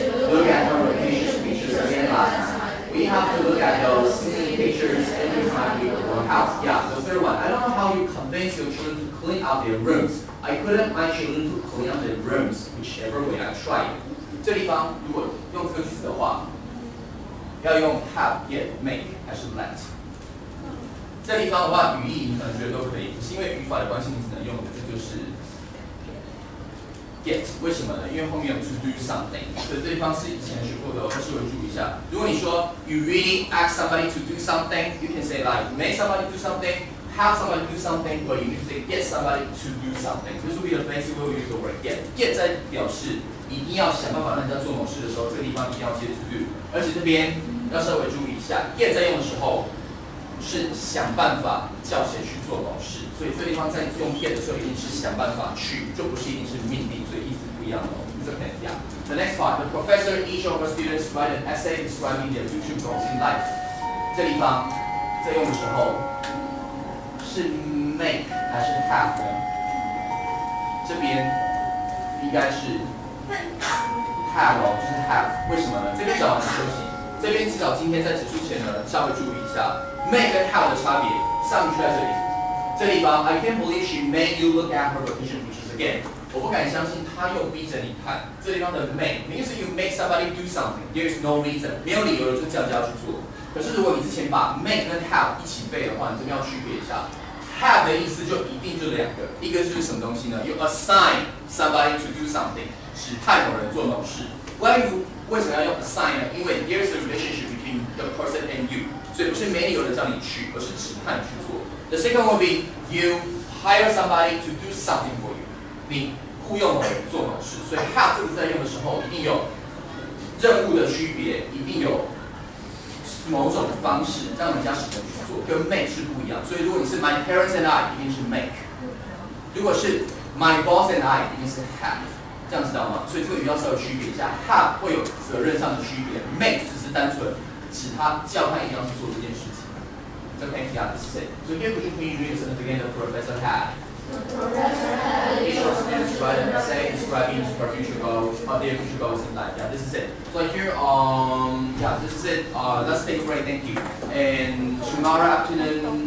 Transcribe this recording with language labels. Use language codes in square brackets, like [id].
[en] Look at her vacation pictures again last night. We have to look at those singing pictures every time we go to our house. Yeah, the third one. I don't know how you convince your children to clean out their rooms. I couldn't my children to clean out their rooms, whichever way I tried. [zh] 这地方如果用这个句子的话，要用 have, get, make 还是 let？这地方的话，语义你可能觉得都可以，是因为语法的关系，你只能用的这就是 get。为什么呢？因为后面有 to do something， 所以这地方是以前学过的，稍微注意一下。如果你说 [en] you really ask somebody to do something, you can say like make somebody do something, have somebody do something, or you can say get somebody to do something. This will be the basic way we use the word get. [zh] Get 在表示一定要想办法让人家做某事的时候，这个地方一定要接 to do， 而且这边要稍微注意一下 ，get 在用的时候。是想办法叫谁去做某事，所以这地方在用 get 的时候，一定是想办法去，就不是一定是命令，所以意思不一样哦。这个很一样。 [en] The next part, the professor, each of the students write an essay describing their future goals in life. [zh] 这地方在用的时候是 make 还是 have 呢？这边应该是 have 哦，就是 have。为什么呢？这边讲完休息，这边至少今天在结束前呢，稍微注意一下。 make 跟 have 的差别，上句在这里，这地方 [en] I can't believe she made you look at her vacation pictures again。 [zh] 我不敢相信她又逼着你看。这地方的 [en] make means you make somebody do something. There is no reason， [zh] 没有理由就叫去做。可是如果你之前把 make 跟 have 一起背的话，你这边要区别一下。 have 的意思就一定就两个，一个就是什么东西呢？ [en] You assign somebody to do something， [zh] 指派某人做某事。 [en] Why you [zh] 为什么要用 [en] assign 呢？ [zh] 因为 [en] there is a relationship between the person and you。 [zh] 所以不是没理由的叫你去，而是指派你去做。 [en] The second will be you hire somebody to do something for you。 [zh] 你雇佣某人做某事，所以 have 这个在用的时候，一定有任务的区别，一定有某种方式让人家使人去做，跟 make 是不一样。所以如果你是 [en] my parents and I， [zh] 一定是 make； 如果是 [en] my boss and I， [zh] 一定是 have。这样知道吗？所以这个语要稍微区别一下 ，have 会有责任上的区别 ，make 只是单纯。使他叫他一定要去做这件事情。 [en] Okay, yeah, this is it. So here, could you please read the sentence again? The professor had. Each of the students write an essay describing their future goals in life. Yeah, this is it. So here, yeah, this is it. Let's take a break. Thank you. And tomorrow afternoon.